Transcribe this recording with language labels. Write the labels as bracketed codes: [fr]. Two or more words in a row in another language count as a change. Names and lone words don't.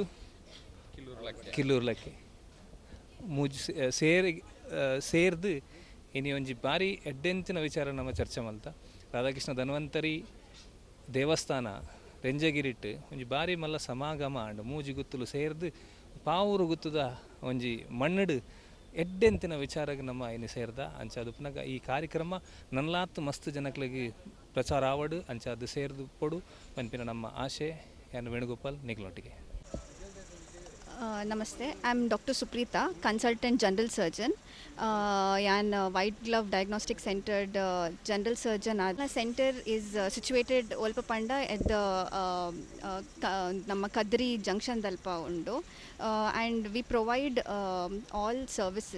[tcy] ಕಿಲ್ಲೂರು ಲಕ್ಕೆ ಮೂಜಿ ಸೇರ್ದು ಇನಿ ಒಂಜಿ ಬಾರಿ ಎಡ್ಡೆಂಚಿನ ವಿಚಾರ ನಮ್ಮ ಚರ್ಚೆ ಮಲ್ತ ರಾಧಾಕೃಷ್ಣ ಧನ್ವಂತರಿ ದೇವಸ್ಥಾನ ರೆಂಜಗಿರಿಟ್ಟು ಒಂಜಿ ಬಾರಿ ಮಲ್ಲ ಸಮಾಗಮ ಅಂಡ್ ಮೂಜಿ ಗುತ್ತಲು ಸೇರ್ದು ಪಾವೂರು ಗುತ್ತದ ಒಂಜಿ ಮಣ್ಣಡು ಎಡ್ಡೆಂತಿನ ವಿಚಾರಕ್ಕೆ ನಮ್ಮ ಇನ್ನು ಸೇರ್ದ ಅಂಚ ಅದು ಪುನಃ ಈ ಕಾರ್ಯಕ್ರಮ ನನ್ಲಾತ್ ಮಸ್ತ್ ಜನಗಳಿಗೆ ಪ್ರಚಾರ ಆವಡು ಅಂಚ ಅದು ಸೇರ್ದು ಪೊಡು ಪನ್ಪಿನ ನಮ್ಮ ಆಶೆ ಯಾನು ವೇಣುಗೋಪಾಲ್ ನಿಗ್ಲೊಟ್ಟಿಗೆ. [en] Namaste, I am Dr. Suprita, consultant general surgeon. And White Glove Diagnostic Center general surgeon. The center is situated Olpapanda at the Namma Kadri Junction [tcy] ದಲ್ಪ ಉಂಡೊ, [en] and we provide all services.